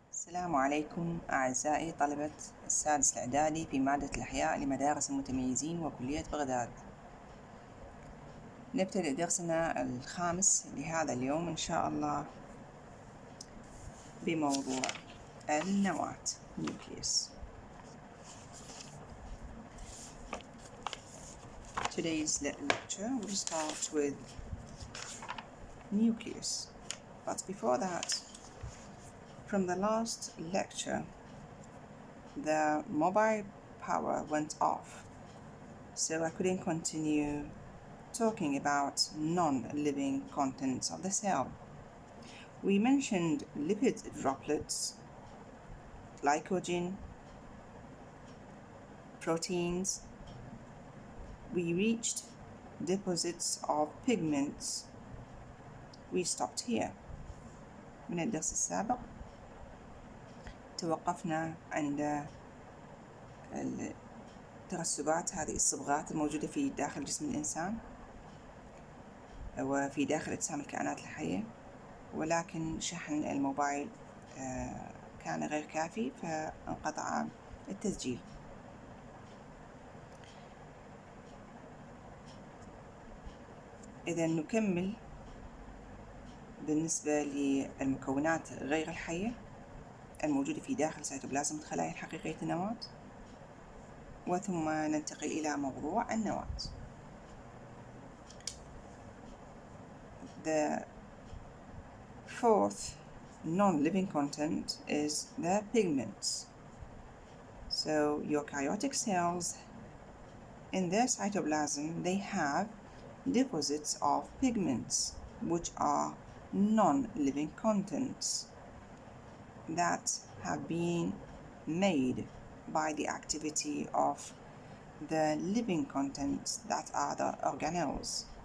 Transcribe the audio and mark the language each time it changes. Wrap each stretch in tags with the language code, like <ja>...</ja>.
<ar>السلام عليكم أعزائي طلبة السادس الإعدادي في مادة الأحياء لمدارس المتميزين وكلية بغداد. نبتدئ درسنا الخامس لهذا اليوم إن شاء الله بموضوع النواة nucleus.</ar> <en>Today's lecture will start with nucleus, but before that, from the last lecture the mobile power went off, so I couldn't continue talking about non-living contents of the cell. We mentioned lipid droplets, glycogen, proteins. We reached deposits of pigments. We stopped here.</en> <ar>من الدرس السابق توقفنا عند الترسبات، هذه الصبغات الموجودة في داخل جسم الإنسان وفي داخل أجسام الكائنات الحية، ولكن شحن الموبايل كان غير كافي فانقطع التسجيل. إذا نكمل بالنسبة للمكونات غير الحية الموجودة في داخل سيتوبلازم الخلايا الحقيقية النواة، وثم ننتقل إلى موضوع النواة.</ar> <en>The fourth non-living content is the pigments. So eukaryotic cells in their cytoplasm, they have deposits of pigments, which are non-living contents that have been made by the activity of the living contents that are the organelles.</en>